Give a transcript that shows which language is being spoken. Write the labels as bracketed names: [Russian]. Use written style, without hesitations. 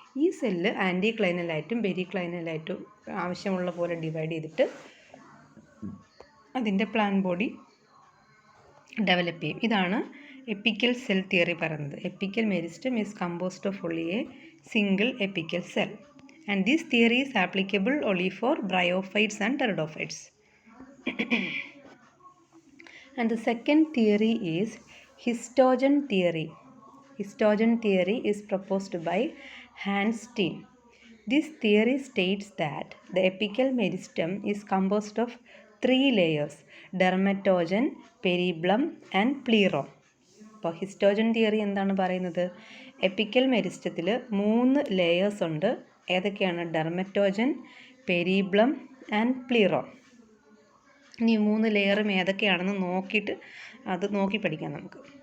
[Malayalam] ഈ സെല്ല് ആൻറ്റിക്ലൈനലായിട്ടും പെരിക്ലൈനലായിട്ടും ആവശ്യമുള്ള പോലെ ഡിവൈഡ് ചെയ്തിട്ട് അതിൻ്റെ പ്ലാന്റ് ബോഡി ഡെവലപ്പ് ചെയ്യും. ഇതാണ് എപ്പിക്കൽ സെൽ തിയറി പറയുന്നത്. [English] Apical meristem is composed of only a single apical cell. And this theory is applicable only for bryophytes and pteridophytes. And the second theory is histogen theory. Histogen theory is proposed by Hans Steen. This theory states that the apical meristem is composed of 3 layers: dermatogen, peribulum and pleura. [Malayalam] അപ്പോൾ ഹിസ്റ്റോജൻ theory എന്താണ് പറയുന്നത്? Epical മെരിസ്റ്റത്തിൽ 3 layers ഉണ്ട്. ഏതൊക്കെയാണ്? ഡെർമറ്റോജൻ, പെരിബ്ലം and പ്ലീറോ. ഇനി 3 ലെയറും ഏതൊക്കെയാണെന്ന് നോക്കിയിട്ട് അത് നോക്കി പഠിക്കാം നമുക്ക്.